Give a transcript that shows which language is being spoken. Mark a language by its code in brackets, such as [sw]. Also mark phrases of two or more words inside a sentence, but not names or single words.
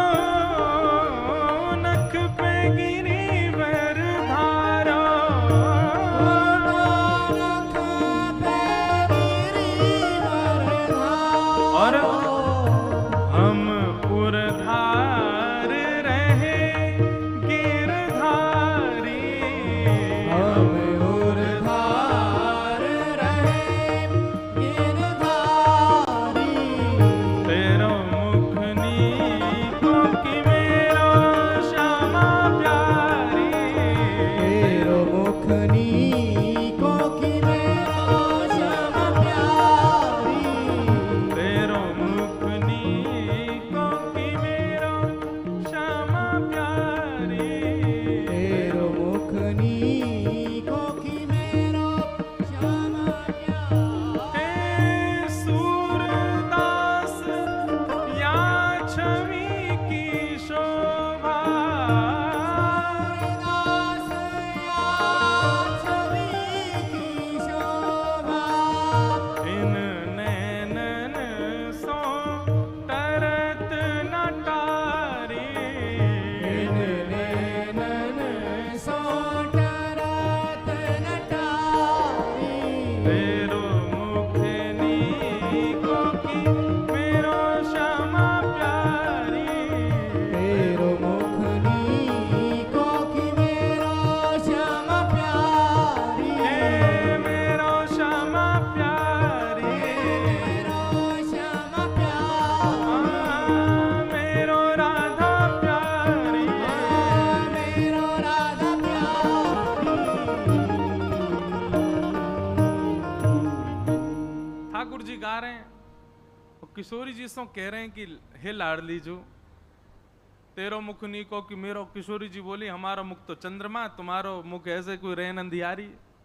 [bra] नख पे गिरिवर धारो, और हम पुरधार रहे गिरधारी, हम उर्धार रहे गिरधारी, तेरो मुख नीको कि मेरो श्यामा प्यारी, तेरो मुख नीको कि मेरो श्यामा प्यारी, तेरो मुख नीको कि मेरो श्यामा प्यारी, तेरो मुख नीको कि मेरो श्यामा प्यारी। हे सूरदास या छवि की शोभा, दास या छवि की शोभा, इन नैनन सो तरत न टारी, इन नैनन सो टरत न टारी, तेरो मुख नीको कि मेरो श्यामा प्यारी, तेरो मुख नीको कि मेरो श्यामा प्यारी, हे मेरो श्यामा प्यारी, मेरो श्यामा प्यारी, मेरो राधा प्यारी, मेरो राधा प्यारी। [hi] ठाकुर जी गा रहे हैं और किशोरी जी सो कह रहे हैं कि हे लाडली जो [bra] तेरो मुख नीको कि मेरो। [hi] किशोरी जी बोली हमारा मुख तो चंद्रमा, [bra] तुम्हारो मुख ऐसे कोई रेन अंधियारी।